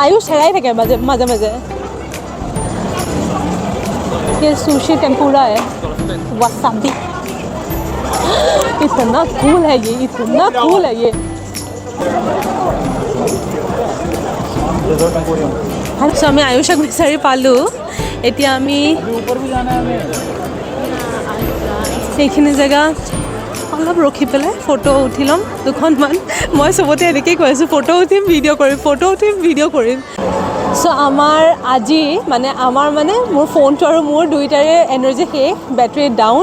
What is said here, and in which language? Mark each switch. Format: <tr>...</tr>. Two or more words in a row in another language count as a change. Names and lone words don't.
<hi>आयुष हेराई थे क्या मजे मजे। ये सुशी टेम्पुरा है, वसाबी। इतना कूल है ये, इतना कूल है ये।</hi> <as>सो আমি আয়ুষক বিচাৰি পালোঁ। এতিয়া আমি এইখিনি জেগাত অলপ ৰখি পেলাই ফটো উঠি ল'ম দুখনমান। মই চবতে এনেকেই কৈ আছোঁ, ফটো উঠিম ভিডিঅ' কৰিম। চ' আমাৰ আজি মানে মোৰ ফোনটো আৰু মোৰ দুইটাৰে এনাৰ্জি শেষ,</as> <en>battery down.</en>